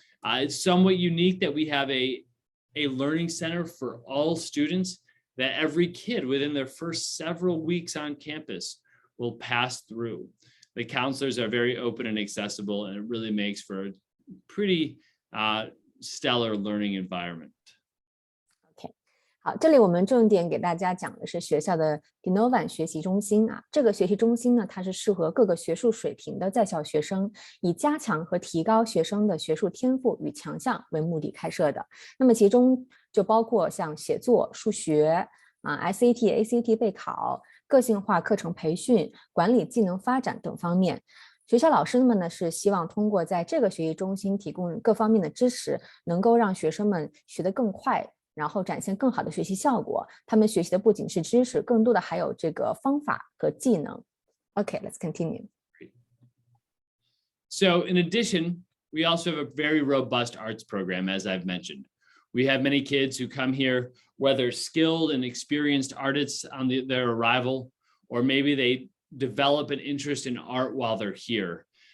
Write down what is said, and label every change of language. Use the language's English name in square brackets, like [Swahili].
[English] It's somewhat unique that we have a learning center for all students that every kid within their first several weeks on campus will pass through. The counselors are very open and accessible, and it really makes for a pretty stellar learning environment. [Chinese] 好，这里我们重点给大家讲的是学校的 K-12 学习中心啊。这个学习中心呢，它是适合各个学术水平的在校学生，以加强和提高学生的学术天赋与强项为目的开设的。那么其中就包括像写作、数学SAT、ACT 备考、个性化课程培训、管理技能发展等方面。学校老师们呢是希望通过在这个学习中心提供各方面的支持，能够让学生们学得更快，然后展现更好的学习效果。他们学习的不仅是知识，更多的还有这个方法和技能。 [English] Okay, let's continue. So in addition, we also have a very robust arts program, as I've mentioned. We have many kids who come here, whether skilled and experienced artists on their arrival, or maybe they develop an interest in art while they're here.